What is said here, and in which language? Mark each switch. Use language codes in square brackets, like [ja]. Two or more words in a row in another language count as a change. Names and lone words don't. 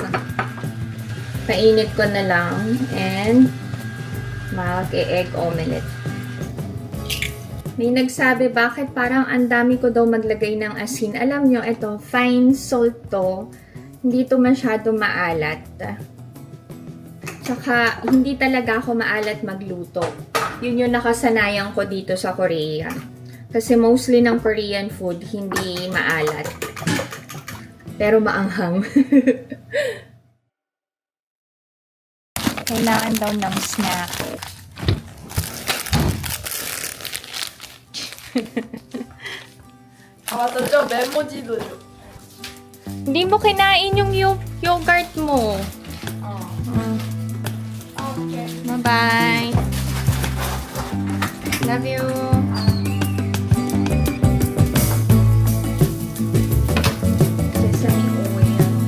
[tl] Painit ko na lang and [en] mag-egg omelette. [tl] May nagsabi, bakit parang ang dami ko daw maglagay ng asin. Alam nyo, ito, [en] fine salt to. [tl] Hindi to masyado maalat. Tsaka, hindi talaga ako maalat magluto. Yun yung nakasanayan ko dito sa Korea. Kasi mostly ng [en] Korean food, [tl] hindi maalat. Pero maanghang. Kailangan daw ng snack. [ko] 맞아, 저 메모지도 줘. [tl] Hindi mo kinain yung yogurt mo. [ko] 오케이. [en] Bye-bye. Love you. Sesame oil.